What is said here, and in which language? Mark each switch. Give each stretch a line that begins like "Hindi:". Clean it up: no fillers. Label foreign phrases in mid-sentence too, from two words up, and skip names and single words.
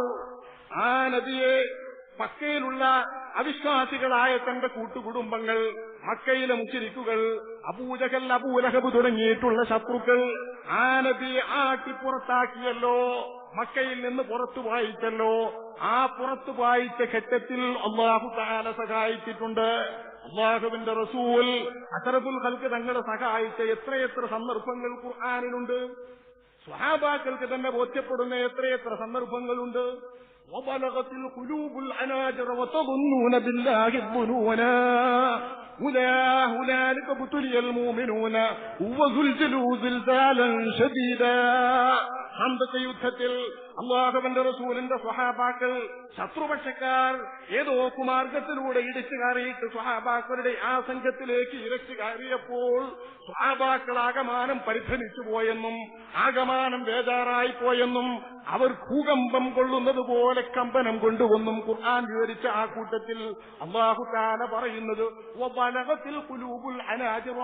Malayalam: ആ നബിയെ മക്കയിലുള്ള അവിശ്വാസികളായ തന്റെ കൂട്ടുകുടുംബങ്ങൾ, മക്കയിലെ മുശ്രിക്കുകൾ, അബൂജഹൽ, അബൂലഹബ് തുടങ്ങിയിട്ടുള്ള ശത്രുക്കൾ ആ നബിയെ ആട്ടി പുറത്താക്കിയല്ലോ, മക്കയിൽ നിന്ന് പുറത്തു വായിച്ചല്ലോ. ആ പുറത്തു വായിച്ച ഘട്ടത്തിൽ
Arabic: الله تعالى
Malayalam: സഹായിച്ചിട്ടുണ്ട്. അല്ലാഹുവിന്റെ റസൂൽ
Arabic: أشرف الخلق
Malayalam: തങ്ങളെ സഹായിച്ച എത്രയെത്ര സന്ദർഭങ്ങൾ ഖുർആനിലുണ്ട്. സ്വഹാബാക്കൾക്ക് തന്നെ ബോധ്യപ്പെടുന്ന എത്രയെത്ര സന്ദർഭങ്ങളുണ്ട്.
Arabic: وبلغت القلوب العناجر وتظنون بالله الظنونا هنالك ابتلي المؤمنون وزلزلوا زلزالا شديدا.
Malayalam: അന്നത്തെ യുദ്ധത്തിൽ അല്ലാഹുവിന്റെ റസൂലിന്റെ സ്വഹാബാക്കൾ ശത്രുപക്ഷക്കാർ ഏതോ കുമാർഗത്തിലൂടെ ഇടിച്ചു കയറിയിട്ട് സ്വഹാബാക്കളുടെ ആ സംഘത്തിലേക്ക് ഇരച്ചു കയറിയപ്പോൾ സ്വഹാബാക്കൾ ആകമാനം പരിഭ്രമിച്ചു പോയെന്നും ആകമാനം ബേജാറായി പോയെന്നും അവർ ഭൂകമ്പം കൊള്ളുന്നത് പോലെ കമ്പനം കൊണ്ടുവന്നും ഖുർആൻ വിവരിച്ച ആ കൂട്ടത്തിൽ
Arabic: الله تعالى
Malayalam: പറയുന്നത്,
Arabic: وبلغت القلوب الحناجر.